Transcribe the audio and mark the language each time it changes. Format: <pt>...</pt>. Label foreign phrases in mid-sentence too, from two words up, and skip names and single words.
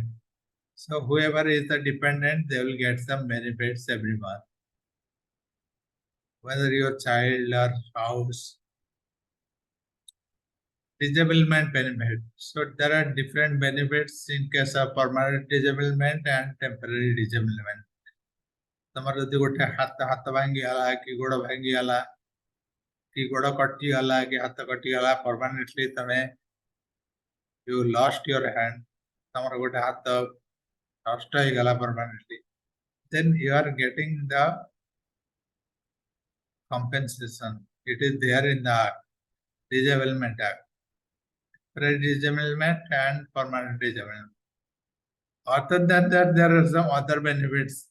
<en>So whoever is the dependent, they will get some benefits every month. Whether your child or spouse. Disablement benefit. So there are different benefits in case of permanent disablement and temporary disablement.</en> <or>ତମର ଯଦି ଗୋଟେ ହାତ ଭାଙ୍ଗିଗଲା କି ଗୋଡ଼ ଭାଙ୍ଗିଗଲା କି ଗୋଡ଼ କଟିଗଲା କି ହାତ କଟିଗଲା permanently ତମେ</or> <en>you lost your hand,</en> <or>ତମର ଗୋଟେ ହାତ ନଷ୍ଟ ହେଇଗଲା</or> <en>permanently, then you are getting the compensation. It is there in the disablement act. Disablement and permanent disablement. Other than that, there are some other benefits.</en>